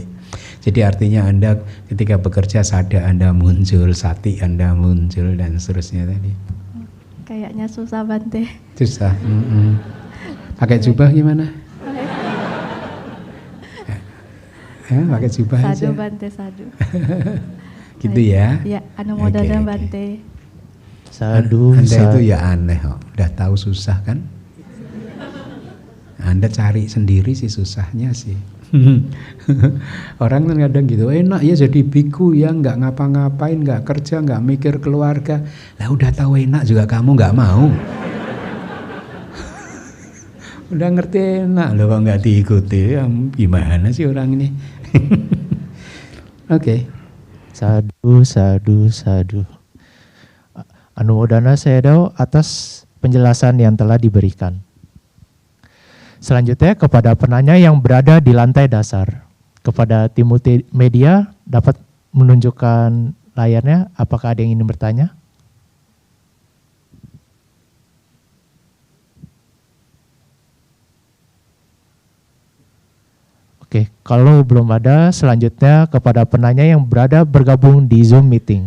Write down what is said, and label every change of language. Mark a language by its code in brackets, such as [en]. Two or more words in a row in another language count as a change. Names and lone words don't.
[id] Jadi artinya Anda ketika bekerja sada Anda muncul, sati Anda muncul dan seterusnya tadi. Kayaknya susah Bante. Susah. Pakai jubah gimana? Ya, pakai jubah Sadu aja. Bante, sadu. Gitu ya. Ya, Anumodana Oke. Bante. Sadu, Anda sadu. itu ya aneh kok. Udah tahu susah kan? Anda cari sendiri sih susahnya sih. Orang kan kadang gitu, enak ya jadi biku ya, nggak ngapa-ngapain, nggak kerja, nggak mikir keluarga. Lah udah tahu enak juga kamu nggak mau. Udah ngerti enak loh kok nggak diikuti, ya, gimana sih orang ini? Oke. [pi] Sadu, sadu, sadu. [id] Anumodana Sayadaw atas penjelasan yang telah diberikan. Selanjutnya kepada penanya yang berada di lantai dasar. Kepada tim multimedia dapat menunjukkan layarnya, apakah ada yang ingin bertanya? Oke, kalau belum ada, selanjutnya kepada penanya yang bergabung di Zoom meeting.